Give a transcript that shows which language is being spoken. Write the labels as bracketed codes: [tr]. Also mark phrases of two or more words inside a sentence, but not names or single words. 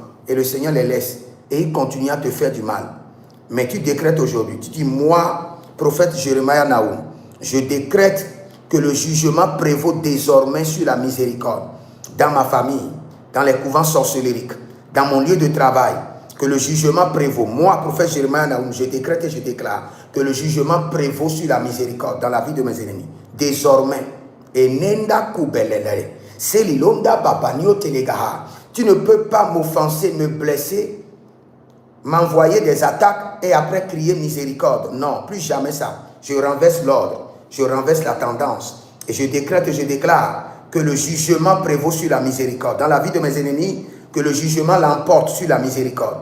[fr] Et le Seigneur les laisse. Et ils continuent à te faire du mal. Mais tu décrètes aujourd'hui, tu dis, moi, prophète Jérémie Naoum, je décrète que le jugement prévaut désormais sur la miséricorde. Dans ma famille, dans les couvents sorcellériques, dans mon lieu de travail, que le jugement prévaut. Moi, prophète Jérémie Naoum, je décrète et je déclare que le jugement prévaut sur la miséricorde dans la vie de mes ennemis. Désormais, enenda kubelele, selilonda babanio telegaha. Tu ne peux pas m'offenser, me blesser, m'envoyer des attaques et après crier miséricorde. Non, plus jamais ça. Je renverse l'ordre. Je renverse la tendance et je décrète et je déclare que le jugement prévaut sur la miséricorde. Dans la vie de mes ennemis, que le jugement l'emporte sur la miséricorde.